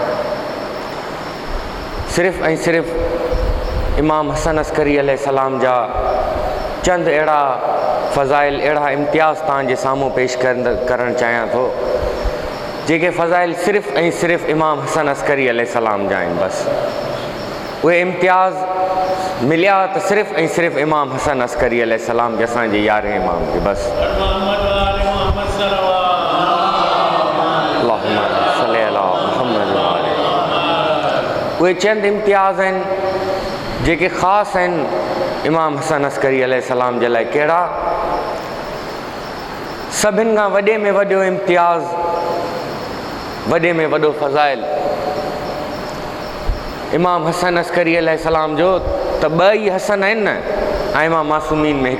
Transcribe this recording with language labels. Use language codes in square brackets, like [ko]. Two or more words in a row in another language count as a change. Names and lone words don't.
[sd] सिर्फ़ु ऐं सिर्फ़ु इमाम हसन अस्करी अलैहिस्सलाम जा चंद अहिड़ा फ़ज़ाइल, अहिड़ा इम्तियाज़ तव्हांजे साम्हूं पेश करणु चाहियां थो, जेके फ़ज़ाइल सिर्फ़ु ऐं सिर्फ़ु इमाम हसन अस्करी अलैहिस्सलाम जा आहिनि। बसि उहे इम्तियाज़ मिलिया त सिर्फ़ु ऐं सिर्फ़ु इमाम हसन अस्करी अलैहिस्सलाम जे असांजे 11हें इमाम खे। [ar] बसि اللهم صل على محمد وآله. [sd] उहे चंद इम्तियाज़ आहिनि जेके ख़ासि आहिनि इमाम हसन अस्करी अलैहिस्सलाम जे लाइ। कहिड़ा? सभिनि खां वॾे में वॾो इम्तियाज़, वॾे में वॾो फ़ज़ाइल इमाम हसन अस्करी अलैहिस्सलाम जो त ॿ ई हसन आहिनि न आइमा मासूमीन में।